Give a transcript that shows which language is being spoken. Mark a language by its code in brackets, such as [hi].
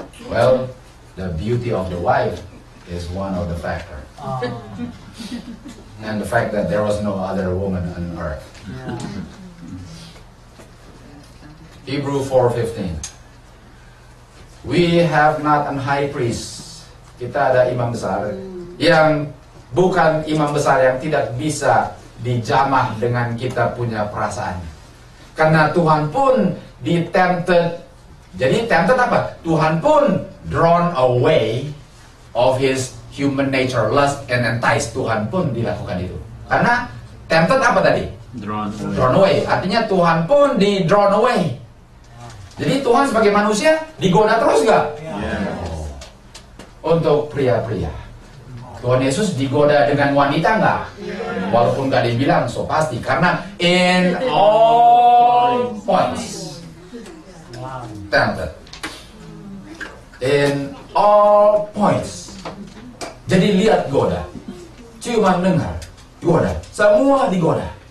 [en] Well, the beauty of the wife is one of the factors. And the fact that there was no other woman on earth. Hebrew 4:15. We have not an high priest. [id] Kita ada imam besar yang bukan imam besar yang tidak bisa dijamah dengan kita punya perasaan. Karena Tuhan pun ditempted. Jadi tempted apa? Tuhan pun [en] drawn away of his human nature, lust and entice. [id] Tuhan pun dilakukan itu. Karena tempted apa tadi? [en] Drawn away. [id] Artinya Tuhan pun di drawn away. Jadi Tuhan sebagai manusia digoda terus gak? Untuk pria-pria, Tuhan Yesus digoda dengan wanita nggak? Walaupun nggak dibilang, so pasti. [en] Karena in all points tempted. In all points. [id] Jadi lihat goda, cuma dengar goda, semua digoda.